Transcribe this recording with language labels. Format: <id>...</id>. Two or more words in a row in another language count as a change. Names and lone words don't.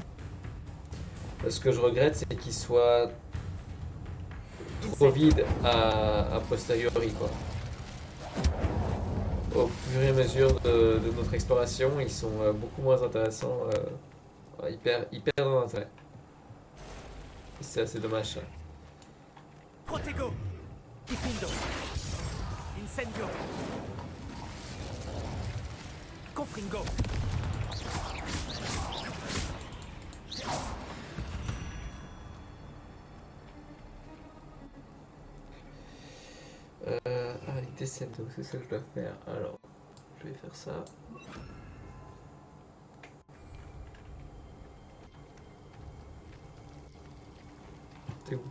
<fr>Ce que je regrette c'est qu'ils soient trop vides à posteriori quoi. Au fur et à mesure de notre exploration, ils sont beaucoup moins intéressants, ils perdent en intérêt. Et c'est assez dommage ça. Protego. Diffindo. Incendio. Confringo. Avec Descendo, c'est ça que je dois faire. Alors, je vais faire ça. T'es où?</fr>